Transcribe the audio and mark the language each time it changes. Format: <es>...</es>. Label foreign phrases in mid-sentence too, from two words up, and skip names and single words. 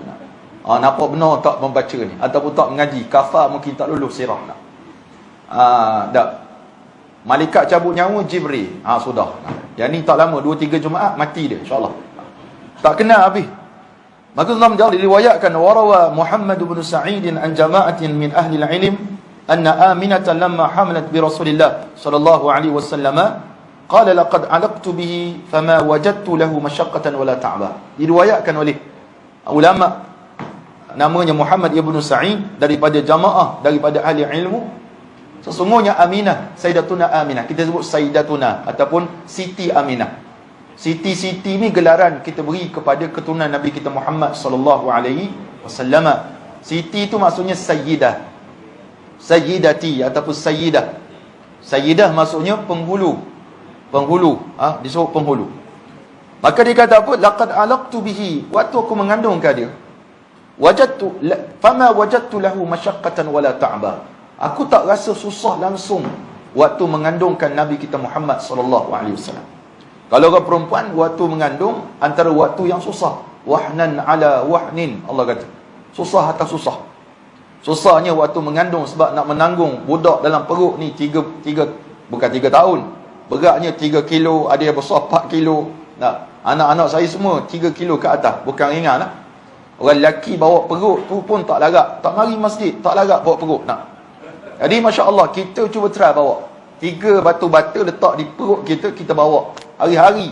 <ms>Nampak benar tak membaca ni ataupun tak mengaji, kafar mungkin tak lulus sirah nak. Tak. Malaikat cabut nyawa Jibril. Sudah. Yang ni tak lama, 2-3 Jumaat mati dia insya-Allah. Tak kena habis. Maka dalam jauh diriwayatkan</ms> <ar>وروى محمد بن سعيد عن جماعة من أهل العلم أن آمنة لما حملت برسول الله صلى الله عليه وسلم قال لقد علقت به فما وجدت له مشقة ولا تعبا.</ar> <ms>Diriwayatkan oleh ulama namanya Muhammad ibn Sa'id daripada jamaah daripada ahli ilmu, sesungguhnya Aminah, Sayyidatuna Aminah, kita sebut Sayyidatuna ataupun Siti Aminah. Siti-siti ni gelaran kita beri kepada keturunan Nabi kita Muhammad</ms> <ar>صلى الله عليه وسلم.</ar> <ms>Siti itu maksudnya sayyidah, sayyidati ataupun sayyidah. Sayyidah maksudnya penghulu. Disebut penghulu. Maka dia kata apa?</ms> <ar>لقد علقت به,</ar> <ms>waktu aku mengandungkan dia,</ms> <ar>فما وجدت له مشقة ولا تعبا.</ar> <ms>Aku tak rasa susah langsung waktu mengandungkan Nabi kita Muhammad</ms> <ar>صلى الله عليه وسلم.</ar> <ms>Kalau orang perempuan waktu mengandung antara waktu yang susah,</ms> <ar>وهنا على وهن,</ar> <ms>Allah kata susah atas susah. Susahnya waktu mengandung sebab nak menanggung budak dalam perut ni bukan 3 tahun, beratnya 3 kilo, ada yang besar 4 kilo. Anak-anak saya semua 3 kilo ke atas, bukan ringan lah. Orang lelaki bawa perut tu pun tak larat, tak mari masjid, tak larat bawa perut Jadi</ms> <ar>ما شاء الله,</ar> <ms>kita cuba try bawa 3 batu bata letak di perut kita, kita bawa hari-hari.</ms>